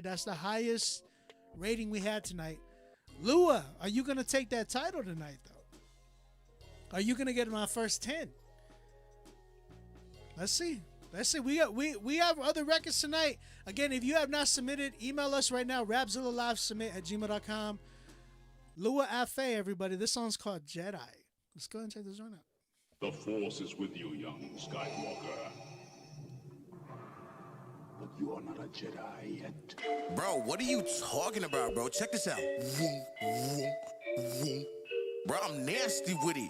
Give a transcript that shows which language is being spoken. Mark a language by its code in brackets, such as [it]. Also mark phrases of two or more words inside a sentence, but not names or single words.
[en] That's the highest rating we had tonight. Lua, are you gonna take that title tonight, though? Are you gonna get my first 10? Let's see. We have other records tonight. Again, if you have not submitted, email us right now. Rapzilla.com. Lua Afe, everybody. This song's called Jedi. Let's go and check this one out. The Force is with you, young Skywalker. But you are not a Jedi yet. Bro, what are you talking about, bro? Check this out. Bro, I'm nasty with it.